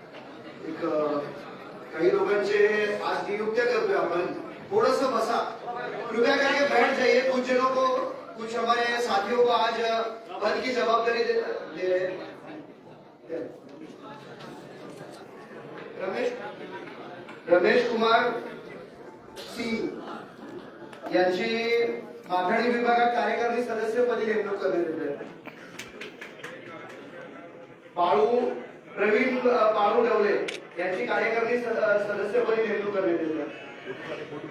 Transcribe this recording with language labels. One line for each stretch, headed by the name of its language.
Marathi: काही लोकांचे आज नियुक्त्या करतोय आपण, थोडस बसा,
Hindi: कृपया करके बैठ जाइए। कुछ जनों को, कुछ हमारे साथियों को आज पद की जवाबदारी दे रहे हैं।
Marathi: रमेश कुमार सिंह यांची माथाडी विभागात कार्यकारिणी सदस्यपदी नेमणूक करण्यात येत आहे। प्रवीण बाळू डवले यांची कार्यकारिणी सदस्यपदी नेमणूक करण्यात येत आहे।